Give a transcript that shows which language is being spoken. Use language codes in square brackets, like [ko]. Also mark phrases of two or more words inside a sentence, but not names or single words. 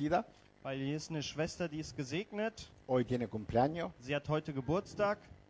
[de] weil hier ist eine Schwester, die ist gesegnet. [es] hoy tiene cumpleaños. [de] Sie hat heute Geburtstag.